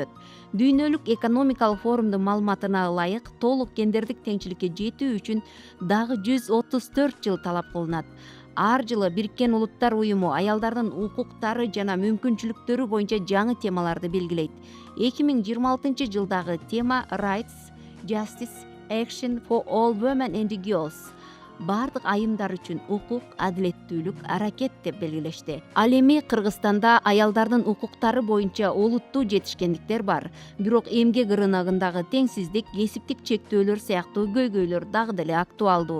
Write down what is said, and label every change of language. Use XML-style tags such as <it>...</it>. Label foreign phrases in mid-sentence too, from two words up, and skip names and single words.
<ky>Дүйнөлүк экономикалык форумдун маалыматына ылайык, толук гендердик теңчиликке жетүү үчүн дагы 134 жыл талап кылынат. Ар жылы Бириккен Улуттар уюму аялдардын укуктары жана мүмкүнчүлүктөрү боюнча жаңы темаларды белгилейт.</ky> <en>2026</en> <ky>жылдагы тема</ky> <en>Rights, Justice, Action for all women and girls.</en> <ky>Бардык айымдар үчүн укук, адилеттүүлүк, аракет деп белгилешти. Ал эми Кыргызстанда аялдардын укуктары боюнча олуттуу жетишкендиктер бар. Бирок эмгек рыногундагы теңсиздик, кесиптик чектөөлөр сыяктуу көйгөйлөр дагы деле актуалдуу.</ky>